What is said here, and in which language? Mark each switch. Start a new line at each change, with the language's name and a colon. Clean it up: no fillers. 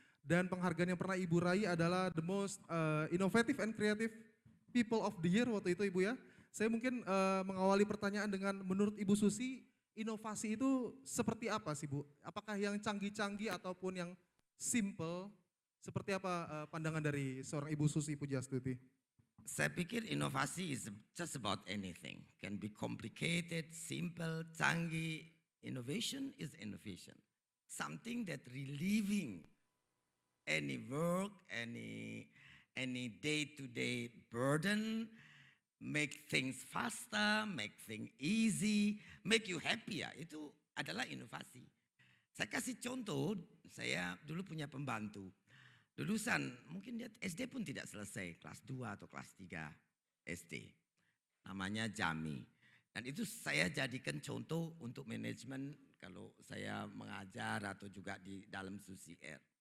Indonesian: Dan penghargaan yang pernah Ibu raih adalah
English: the most innovative and creative people of the year
Indonesian: waktu itu Ibu ya. Saya mungkin mengawali pertanyaan dengan menurut Ibu Susi, inovasi itu seperti apa sih Bu? Apakah yang canggih-canggih ataupun yang simple? Seperti apa pandangan dari seorang Ibu Susi Pujiastuti? Saya pikir inovasi
English: is just about anything. Can be complicated, simple, canggih. Innovation is innovation. Something that relieving any work, any day-to-day burden, make things faster, make things easy, make you happier.
Indonesian: Itu adalah inovasi. Saya kasih contoh, saya dulu punya pembantu. Lulusan, mungkin dia SD pun tidak selesai, kelas 2 atau kelas 3 SD. Namanya Jami. Dan itu saya jadikan contoh untuk manajemen kalau saya mengajar atau juga di dalam Susi Air.